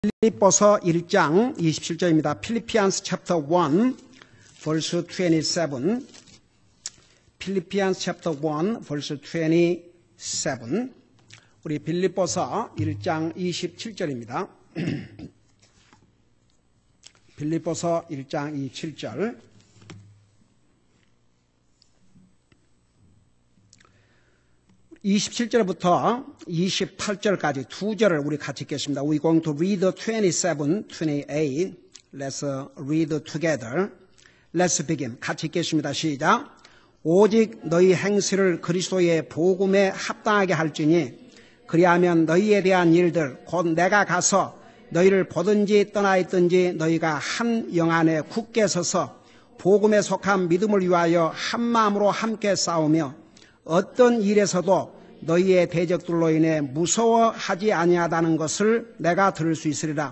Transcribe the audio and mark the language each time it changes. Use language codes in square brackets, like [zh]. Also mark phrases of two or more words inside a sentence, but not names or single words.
[ko] 필립보서 1장 27절입니다. [en] Philippians chapter 1 verse 27. Philippians chapter 1 verse 27. [ko] 우리 빌립보서 1장 27절입니다. 빌립보서 1장 27절. (27절부터) 28절까지 두 절을 우리 같이 읽겠습니다. [en] We're going to read 27, 28. Let's read together. Let's begin. [ko] 같이 읽겠습니다. 시작. 오직 너희 행실을 그리스도의 복음에 합당하게 할지니 그리하면 너희에 대한 일들 곧 내가 가서 너희를 보든지 떠나 있든지 너희가 한 영 안에 굳게 서서 복음에 속한 믿음을 위하여 한 마음으로 함께 싸우며 어떤 일에서도 너희의 대적들로 인해 무서워하지 아니하다는 것을 내가 들을 수 있으리라.